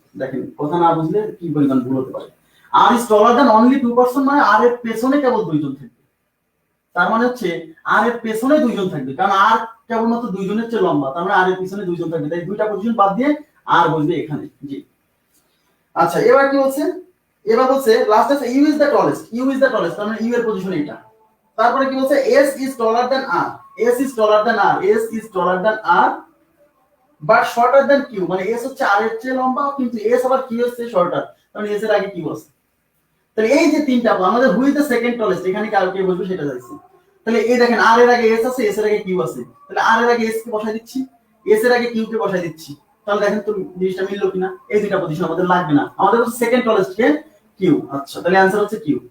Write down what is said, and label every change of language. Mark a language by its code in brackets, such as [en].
[bn] দেখেন কথা না বুঝলে কি পরিমাণ ভুল হতে পারে। [en] R is taller than only 2% [bn] মানে R এর পেছনে কেবল দুইজন থাকবে, তার মানে হচ্ছে R এর পেছনে দুইজন থাকবে, কারণ R কেবলমাত্র দুইজনের চেয়ে লম্বা, তার মানে R এর পিছনে দুইজন থাকবে, তাই দুইটা পজিশন বাদ দিয়ে R বসবে এখানে। জি, আচ্ছা, এবার কি বলছে? এবার বলছে লাস্ট আছে [en] U is the tallest, U is the tallest, [bn] তার মানে U এর পজিশন এটা। তারপরে কি বলছে? [en] S is taller than R, S is taller than R, S is taller than R but shorter than Q, [bn] মানে S হচ্ছে R এর চেয়ে লম্বা কিন্তু S আবার Q এর চেয়ে শর্টার, মানে S এর আগে কি বসে। তাহলে এই যে তিনটা আমাদের [en] who is the second tallest, [bn] এখানে কার কে বসবে সেটা চাইছি। তাহলে এই দেখেন R এর আগে S আছে, S এর আগে Q আছে, তাহলে R এর আগে S কে বসাই দিচ্ছি, S এর আগে Q কে বসাই দিচ্ছি। তাহলে দেখেন তো জিনিসটা মিললো কিনা? এই দুইটা পজিশন আমাদের লাগবে না, আমাদের হচ্ছে সেকেন্ড টলেস্ট কে Q। আচ্ছা, তাহলে आंसर হচ্ছে Q।